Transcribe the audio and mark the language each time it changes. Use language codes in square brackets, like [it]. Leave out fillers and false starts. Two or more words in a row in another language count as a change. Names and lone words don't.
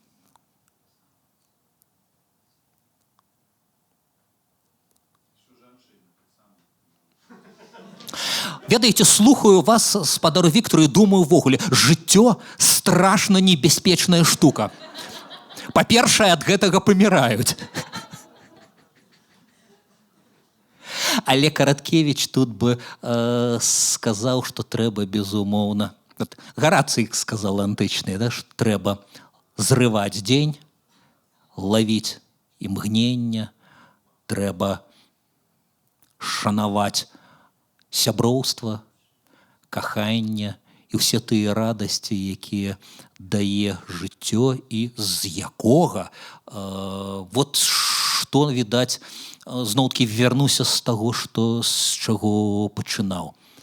[be] Ведаеце, слухаю вас, спадару Віктор, і думаю ўвогуле, жыццё страшна небяспечная штука. Па-першае, ад гэтага паміраюць. Але Караткевіч тут бы сказаў, што трэба, безумоўна, Гарацый сказал антычный, да, что трэба зрываць дзень, лавіць імгнення, трэба шанаваць сяброўства, каханне і ўсе тыя радасці, якія дае жыццё і з якога вот што, відаць, зноў-такі вярнуся з таго, з чаго пачынаў.